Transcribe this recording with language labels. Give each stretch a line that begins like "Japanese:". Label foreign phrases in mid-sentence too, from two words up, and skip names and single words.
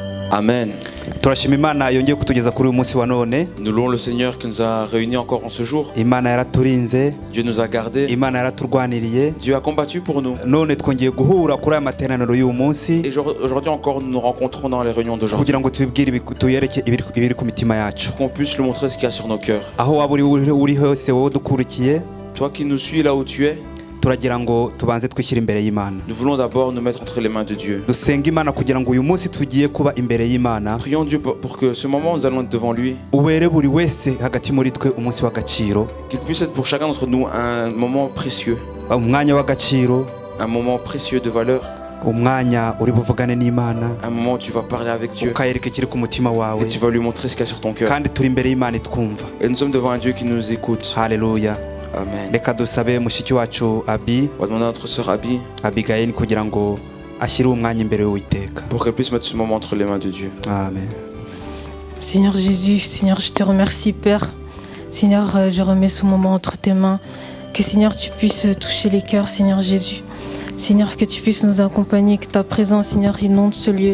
Kinyarwanda: Amen. Turashima Imana yongeye kutugeza kuri uyu munsi wa none.
French: Nous louons le Seigneur qui nous a réunis encore en ce jour.
Kinyarwanda: Imana yaraturinze,
French: Dieu nous a gardés.
Kinyarwanda: Imana yaraturwaniriye.
French: Dieu a combattu pour nous.
Kinyarwanda: None twongeye guhura kuri aya materaniro y'uyu munsi.
French: Et aujourd'hui encore, nous nous rencontrons dans les réunions d'aujourd'hui.
Kinyarwanda: Kugira ngo tubibwire tuyereke ibiri ku mitima yacu.
French: Qu'on puisse lui montrer ce qu'il y a sur nos cœurs.
Kinyarwanda: Aho waba uri hose wowe dukurikiye.
French: Toi qui nous suis là où tu es.
Kinyarwanda: Turagira ngo tubanze twishyira imbere y'Imana.
French: Nous voulons d'abord nous mettre entre les mains de Dieu.
Kinyarwanda: Dusenga Imana kugira ngo uyu munsi tugiye kuba imbere y'Imana.
French: Prions Dieu pour que ce moment nous allons être devant lui.
Kinyarwanda: Ubere buri wese hagati muri twe umunsi w'agaciro.
French: Qu'il puisse être pour chacun d'entre nous un moment précieux.
Kinyarwanda: Umwanya w'agaciro.
French: Un moment précieux de valeur.
Kinyarwanda: Umwanya uri buvugane n'Imana.
French: Un moment où tu vas parler avec Dieu.
Kinyarwanda: Ukayereka ikiri ku mutima wawe.
French: Et tu vas lui montrer ce qu'il y a sur ton cœur.
Kinyarwanda: Kandi turi imbere y'Imana itwumva.
French: Et nous sommes devant un Dieu qui nous écoute.
Kinyarwanda: Haleluya. Amen. Reka dusabe mushiki wacu Abi.
French: On va demander à notre sœur
Kinyarwanda: Abigail kugira ngo ashyire umwanya imbere y'Uwiteka.
French: Pour qu'elle puisse mettre ce moment entre les mains de Dieu. Amen. Seigneur Jésus, Seigneur, je te remercie Père. Seigneur, je remets ce moment entre tes mains. Que Seigneur, tu puisses toucher les cœurs, Seigneur Jésus. Seigneur, que tu puisses nous accompagner, que ta présence, Seigneur, inonde ce lieu.